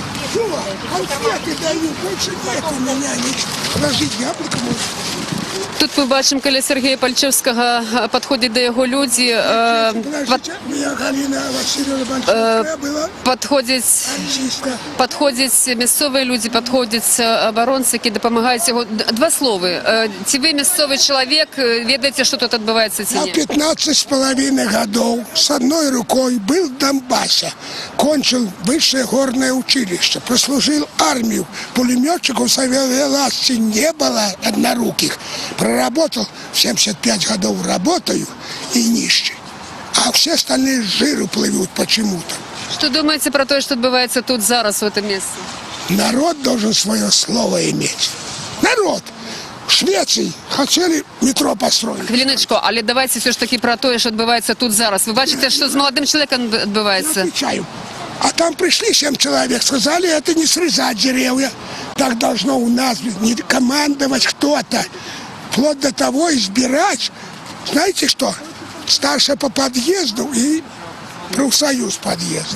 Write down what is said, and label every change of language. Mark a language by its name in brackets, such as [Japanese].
[Russian] Конфеты даю, больше нет у меня ничего. Положить яблоко можно. [Belarusian] Тут мы бачым, каля Сергея Пальчевскага падходзяць да яго людзі, [Russian] Подождите, у меня Галина Васильевна Банчевская была. [Belarusian] падходзяць мясцовыя людзі, падходзяць абаронцы, які дапамагаюць яго. Два словы. Ці вы мясцовы чалавек, ведаеце, што тут адбываецца ці [Russian] Я 15,5 годов с одной рукой был в Донбассе. Кончил высшее горное училище. Прослужил армию. Пулеметчиков советской власти не было одноруких. Проработал 75 годов, работаю и нищий. А все остальные с жиру плывут почему-то. [Belarusian] Што думаеце пра тое, што адбываецца тут зараз, у гэтым месцы? [Russian] Народ должен свое слово иметь. Народ! В Швеции хотели метро построить. [Ukrainian] Хвилиночку, але давайте все ж таки про то, що відбувається тут зараз. Ви бачите, що з молодим чоловіком [Russian] Я [Ukrainian] відбувається? [Russian] отвечаю. А там пришли 7 человек, сказали, это не срезать деревья. Так должно у нас не командовать кто-то. Вплоть до того избирать, знаете что, старше по подъезду и профсоюз подъезд.